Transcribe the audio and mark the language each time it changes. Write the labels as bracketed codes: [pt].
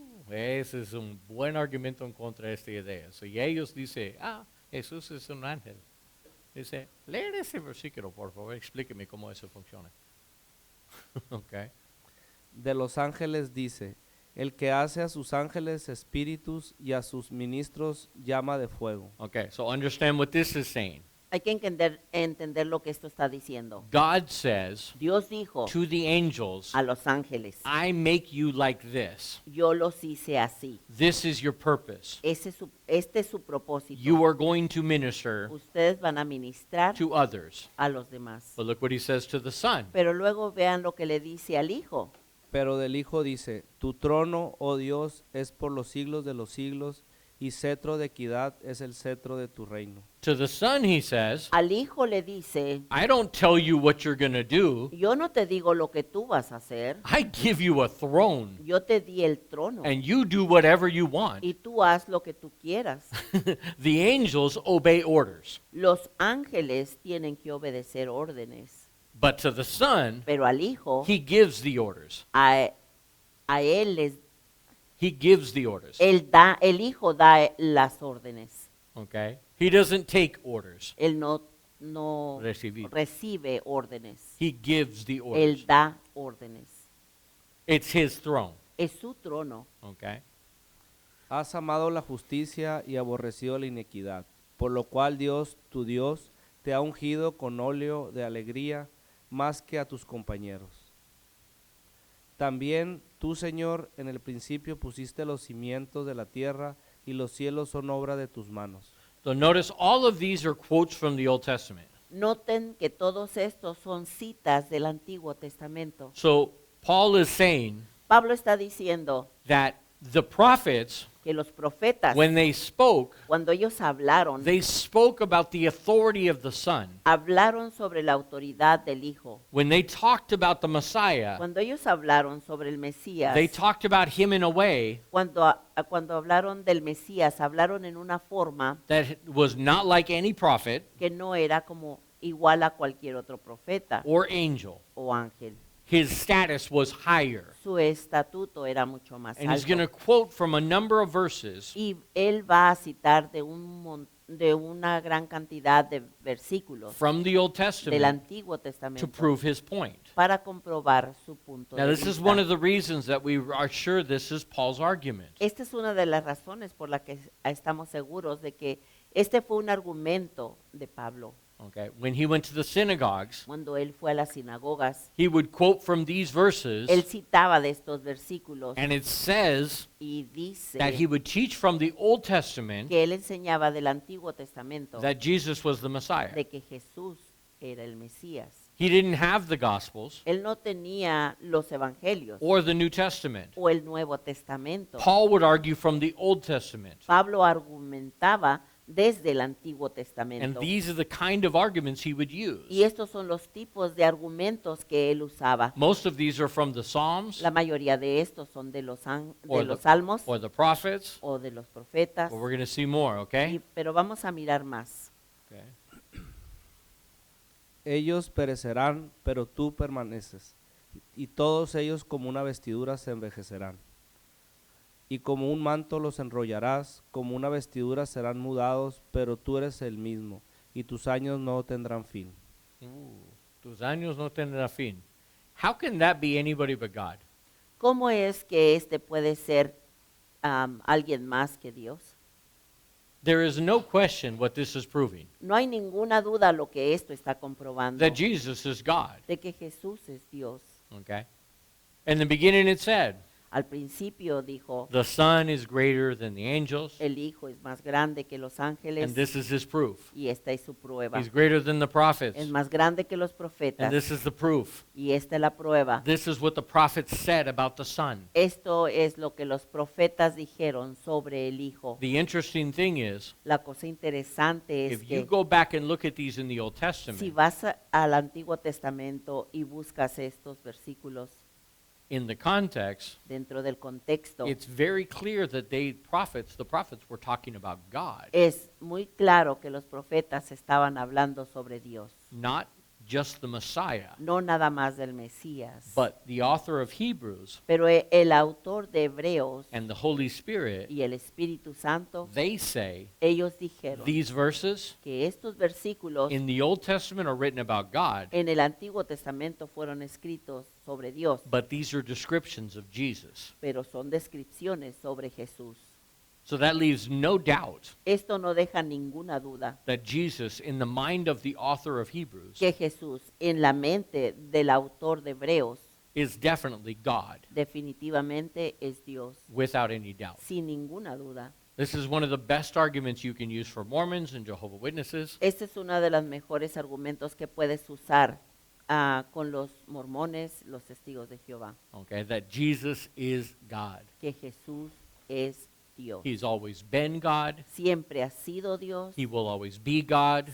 [es] Ese es un buen argumento en contra de esta idea. Si ellos dicen, Jesús es un ángel. Dice, leer ese versículo, por favor, explíqueme cómo eso funciona. [en] Okay. [es] De los ángeles dice, el que hace a sus ángeles espíritus y a sus ministros llama de fuego. [en] Okay, so understand what this is saying. [es] Hay que entender lo que esto está diciendo. [en] God says [es] Dios dijo [en] to the angels, [es] a los ángeles, [en] I make you like this. [es] yo los hice así. [en] This is your purpose. [es] Este es su propósito. [en] You are going to minister [es] Ustedes van a ministrar [en] to others. [es] a los demás. [en] But look what he says to the son. [es] Pero luego vean lo que le dice al hijo. Pero del Hijo dice, tu trono, oh Dios, es por los siglos de los siglos, y cetro de equidad es el cetro de tu reino. [en] To the son he says, [es] Al hijo le dice, [en] I don't tell you what you're going to do. [es] yo no te digo lo que tú vas a hacer, [en] I give you a throne [es] yo te di el trono [en] and you do whatever you want. [es] y tú haz lo que tú quieras. [en] The angels obey orders. [es] Los ángeles tienen que obedecer órdenes, [en] But to the son, [es] pero al hijo, [en] he gives the orders. [es] a él [en] He gives the orders. [es] el hijo da las órdenes. [en] Okay? He doesn't take orders. [es] Él no Recibir. recibe órdenes. [en] He gives the [es] Él [en] orders. [es] da órdenes. [en] It's his throne. [es] Es su trono. [en] Okay? [es] Has amado la justicia y aborrecido la iniquidad, por lo cual Dios, tu Dios, te ha ungido con óleo de alegría más que a tus compañeros. También tú, Señor, en el principio pusiste los cimientos de la tierra y los cielos son obra de tus manos. [en] So notice all of these are quotes from the Old Testament. [es] Noten que todos estos son citas del Antiguo Testamento. [en] So Paul is saying [es] Pablo está diciendo [en] that the prophets, [es] que los profetas, [en] when they spoke, [es] cuando ellos hablaron, [en] they spoke about the authority of the Son. [es] hablaron sobre la autoridad del Hijo. [en] When they talked about the Messiah, [es] Cuando ellos hablaron sobre el Mesías, [en] they talked about him in a way [es] cuando hablaron del Mesías, hablaron en una forma [en] that was not like any prophet [es] que no era como igual a cualquier otro profeta [en] or angel. [es] o ángel. [en] His status was higher. [es] Su estatuto era mucho más [en] And he's going to [es] alto. [en] quote from a number of verses [es] Y él va a citar de una gran cantidad de versículos [en] from the Old [es] del [en] Testament [es] Antiguo [en] to [es] Testamento [en] prove his point. [es] para comprobar su punto [en] Now, [es] de [en] this is one [es] vista. [en] of the reasons that we are sure this is Paul's argument. [es] Esta es una de las razones por la que estamos seguros de que este fue un argumento de Pablo. [en] Okay, when he went to the synagogues, [es] Cuando él fue a las sinagogas, [en] he would quote from these verses, [es] él citaba de estos versículos [en] and it says [es] y dice [en] that he would teach from the Old Testament [es] que él enseñaba del Antiguo Testamento [en] that Jesus was the Messiah. [es] de que Jesús era el Mesías. [en] He didn't have the Gospels [es] Él no tenía los evangelios [en] or the New Testament. [es] o el Nuevo Testamento. [en] Paul would argue from the Old Testament. [es] Pablo argumentaba desde el Antiguo [en] And [es] Testamento. [en] these are the kind of arguments he would use. [es] Y estos son los tipos de argumentos que él usaba. [en] Most of these are from the Psalms [es] La mayoría de estos son de los [en] or [es] salmos [en] or the prophets. [es] o de los profetas. [en] But we're going to see more, okay? [es] Pero vamos a mirar más. [en] Okay. [es] Ellos perecerán, pero tú permaneces, y todos ellos como una vestidura se envejecerán. Y como un manto los enrollarás, como una vestidura serán mudados, pero tú eres el mismo, y tus años no tendrán fin. Tus años no tendrán fin. [en] How can that be anybody but God? [es] ¿Cómo es que este puede ser alguien más que Dios? [en] There is no question what this is proving. [es] No hay ninguna duda lo que esto está comprobando, [en] That Jesus is God. [es] de que Jesús es Dios. [en] Okay? In the beginning it said, [es] Al principio dijo, [en] The Son is greater than the angels, [es] el Hijo es más grande que los ángeles [en] and this is his proof. [es] y esta es su prueba. [en] He's greater than the prophets, [es] Es más grande que los [en] and [es] profetas [en] this is the proof. [es] y esta es la prueba. [en] This is what the prophets said about the Son. [es] Esto es lo que los profetas dijeron sobre el Hijo. [en] The interesting thing is, [es] La cosa interesante es [en] if you [es] que [en] go back and look at these in the Old [es] si [en] Testament, [es] vas al Antiguo Testamento y buscas estos versículos [en] in the context, [es] dentro del contexto, [en] it's very clear that the prophets were talking about God, [es] es muy claro que los profetas estaban hablando sobre Dios, [en] not just the Messiah. [es] no nada más del Mesías. [en] But the author of Hebrews [es] Pero el autor de Hebreos [en] and the Holy Spirit, [es] y el Espíritu Santo, [en] they say [es] ellos dijeron [en] these verses [es] que estos versículos [en] in the Old Testament are written about God, [es] en el Antiguo Testamento fueron escritos sobre Dios, [en] but these are descriptions of Jesus. [es] pero son descripciones sobre Jesús. [en] So that leaves no doubt [es] Esto no deja ninguna duda [en] that Jesus, in the mind of the author of Hebrews, [es] que Jesús, en la mente del autor de Hebreos, [en] is definitely God, [es] definitivamente es Dios, [en] without any doubt. [es] sin ninguna duda. [en] This is one of the best arguments you can use for Mormons and Jehovah's Witnesses. [es] Este es uno de los mejores argumentos que puedes usar con los mormones, los testigos de Jehová, [en] Okay, that Jesus is God. [es] que Jesús es Dios. [en] He's always been God. [es] Siempre ha sido Dios, [en] He will always be God.